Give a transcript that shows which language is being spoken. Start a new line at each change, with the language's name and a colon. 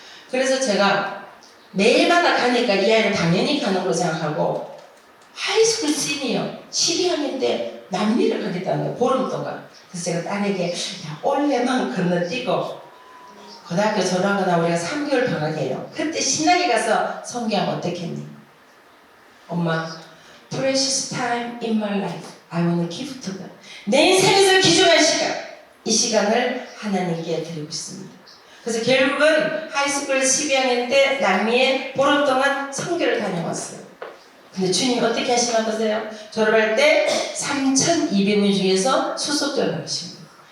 Korean: 그래서 제가 매일마다 가니까 이 아이는 당연히 가는 거 생각하고 하이스쿨 시니어 12학년 때 남미를 가겠다는 거예요. 보름 동안. 그래서 제가 딸에게 야, 올해만 건너뛰고 고등학교 졸업하거나 우리가 3개월 방학이에요. 그때 신나게 가서 선교하면 어떻겠니? 엄마,
English: precious time in my life. I want to give to God.
Korean: 내 인생에서 귀중한 시간. 이 시간을 하나님께 드리고 있습니다. 그래서 결국은 하이스쿨 12학년 때 남미에 보름 동안 선교를 다녀왔어요. 근데 주님 어떻게 하시나 보세요? 졸업할 때 3,200명 중에서 수석전을 하십니다.